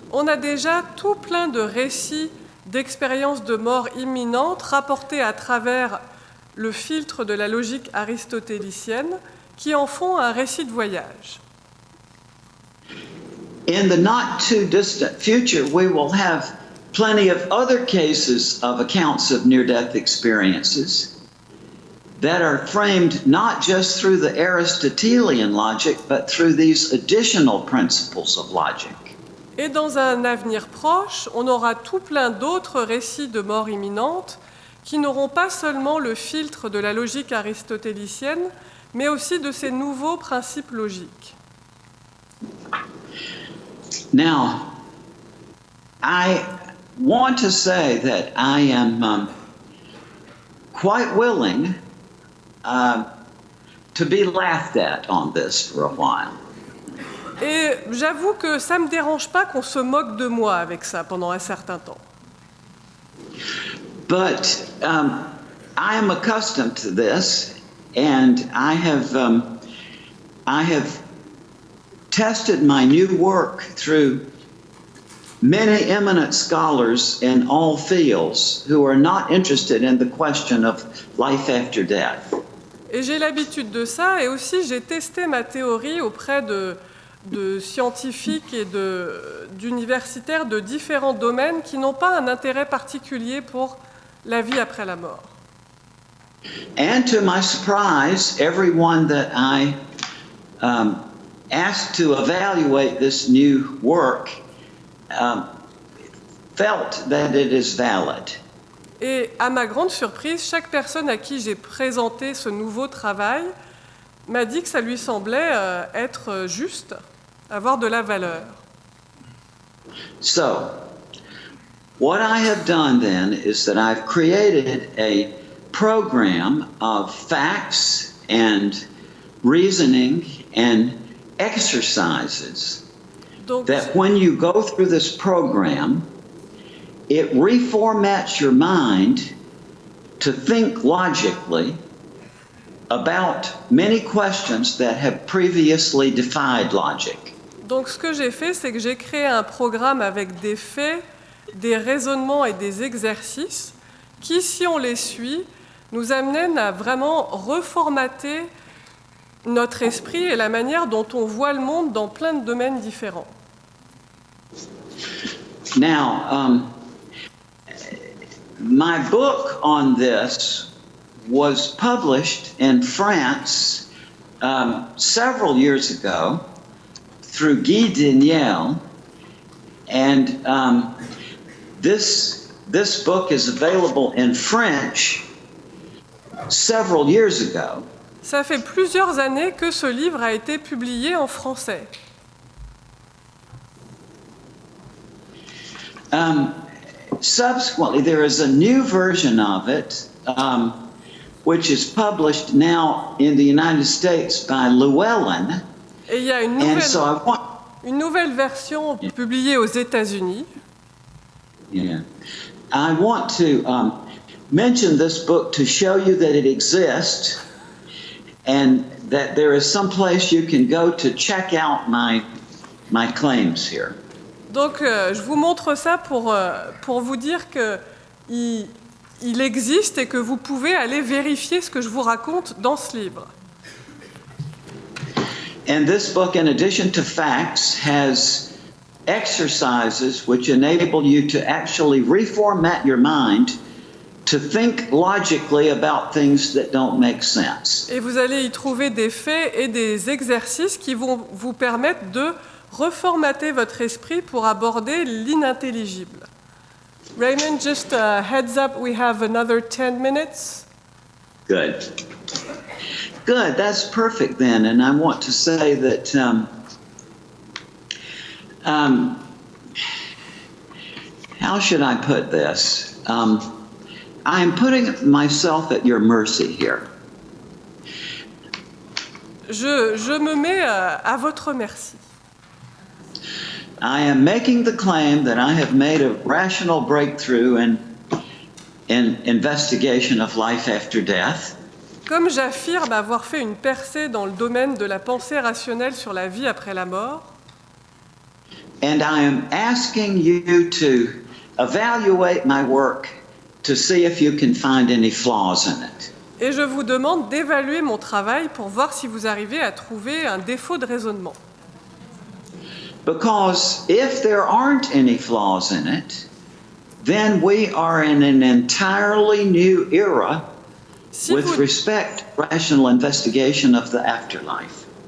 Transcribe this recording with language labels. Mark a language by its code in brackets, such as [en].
[fr] On a déjà tout plein de récits d'expériences de mort imminente rapportés à travers le filtre de la logique aristotélicienne qui en font un récit de voyage. [en] In the not too distant future, we will have plenty of other cases of accounts of near-death experiences that are framed not just through the Aristotelian logic, but through these additional principles of logic. [fr] Et dans un avenir proche, on aura tout plein d'autres récits de mort imminente qui n'auront pas seulement le filtre de la logique aristotélicienne, mais aussi de ces nouveaux principes logiques. [en] Now, I want to say that I am quite willing to be laughed at on this for a while. [fr] Et j'avoue que ça ne me dérange pas qu'on se moque de moi avec ça pendant un certain temps. [en] But I am accustomed to this, and I have tested my new work through many eminent scholars in all fields who are not interested in the question of life after death. [fr] Et j'ai l'habitude de ça, et aussi j'ai testé ma théorie auprès de scientifiques et d'universitaires de différents domaines qui n'ont pas un intérêt particulier pour la vie après la mort. [en] And to my surprise, everyone that I asked to evaluate this new work felt that it is valid. [fr] Et à ma grande surprise, chaque personne à qui j'ai présenté ce nouveau travail m'a dit que ça lui semblait être juste, avoir de la valeur. [en] So, what I have done then is that I've created a program of facts and reasoning and exercises [fr] Donc, [en] that when you go through this program, it reformats your mind to think logically about many questions that have previously defied logic. [fr] donc ce que j'ai fait, c'est que j'ai créé un programme avec des faits, des raisonnements et des exercices qui, si on les suit, nous amènent à vraiment reformater notre esprit et la manière dont on voit le monde dans plein de domaines différents. [en] Now, my book on this was published in France several years ago through Guy Daniel, and this book is available in French several years ago. [fr] Ça fait plusieurs années que ce livre a été publié en français. [en] Subsequently, there is a new version of it, which is published now in the United States by Llewellyn. [fr] Et il y a une nouvelle version publiée aux États-Unis. [en] Yeah. I want to mention this book to show you that it exists and that there is some place you can go to check out my claims here. [fr] Donc, je vous montre ça pour vous dire qu'il existe et que vous pouvez aller vérifier ce que je vous raconte dans ce livre. [en] And this book, in addition to facts, has exercises which enable you to actually reformat your mind to think logically about things that don't make sense. [fr] Et vous allez y trouver des faits et des exercices qui vont vous permettre de reformater votre esprit pour aborder l'inintelligible. [en] Raymond, just a heads up, we have another 10 minutes. Good. Good, that's perfect then. And I want to say that how should I put this? I am putting myself at your mercy here. [fr] Je me mets à votre merci. [en] I am making the claim that I have made a rational breakthrough in investigation of life after death. [fr] Comme j'affirme avoir fait une percée dans le domaine de la pensée rationnelle sur la vie après la mort, [en] and I am asking you to evaluate my work to see if you can find any flaws in it. [fr] et je vous demande d'évaluer mon travail pour voir si vous arrivez à trouver un défaut de raisonnement. [en] Because if there aren't any flaws in it, then we are in an entirely new era with respect to rational investigation of the afterlife.